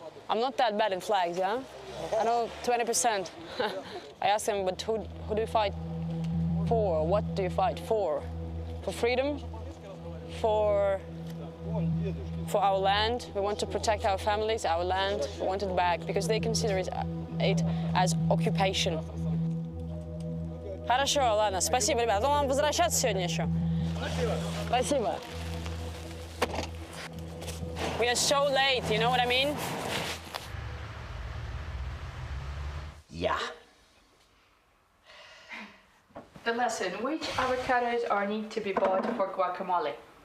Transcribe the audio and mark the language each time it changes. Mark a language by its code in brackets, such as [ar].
[en] I'm not that bad in flags, yeah? I know 20%. I asked them, but who do you fight for? What do you fight for? For freedom? For our land? We want to protect our families, our land. We want it back because they consider it as occupation. [ru] Хорошо, ладно, спасибо, ребята. Ну, вам возвращаться сегодня еще. Спасибо. [en] We are so late, you know what I mean? Yeah. The lesson, which avocados are need to be bought for guacamole?